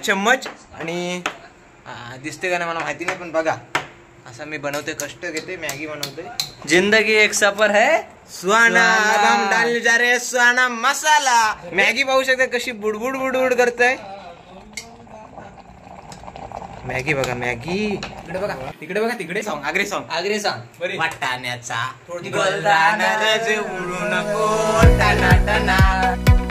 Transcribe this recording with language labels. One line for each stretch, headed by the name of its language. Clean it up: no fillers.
Marathi: चम्मच आणि दिसते का नाही मला माहिती नाही, पण बघा असं मी बनवते, कष्ट घेते, मॅगी बनवते.
Hindi: जिंदगी एक सफर है सुहाना, अब हम डालने जा रहे हैं सुहाना मसाला.
Marathi: मॅगी पाहू शकता कशी बुडबुड बुडबुड करते. मॅगी बघा, मॅगी तिकडे बघा, तिकडे बघा, तिकडे song, Agri song, Agri song. वाटाण्याचा गोलदाना रज उडू नको टना टना.